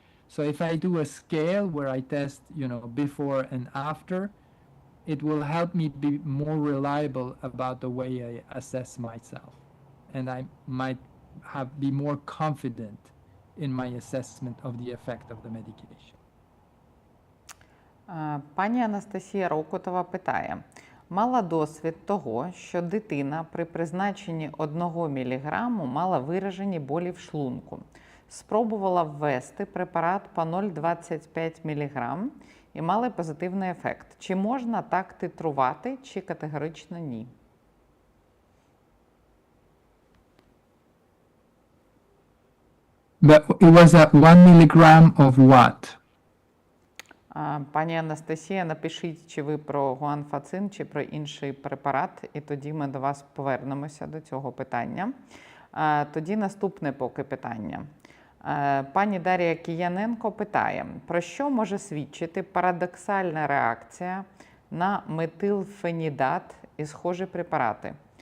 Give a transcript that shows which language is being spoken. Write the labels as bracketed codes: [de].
[en] So if I do a scale where I test, you know, before and after, it will help me be more reliable about the way I assess myself. And I might be more confident in my assessment of the effect of the medication. [uk] Пані Анастасія Рокотова питає: мала досвід того, що дитина при призначенні 1 мг мала виражені болі в шлунку. Спробувала ввести препарат по 0,25 мг і мали позитивний ефект. Чи можна так титрувати, чи категорично ні? [en] But it was 1 milligram of what? [uk] Пані Анастасія, напишіть, чи ви про гуанфацин, чи про інший препарат, і тоді ми до вас повернемося до цього питання. Тоді наступне поки питання. Пані Дар'я Кияненко питає, про що може свідчити парадоксальна реакція на метилфенідат і схожі препарати?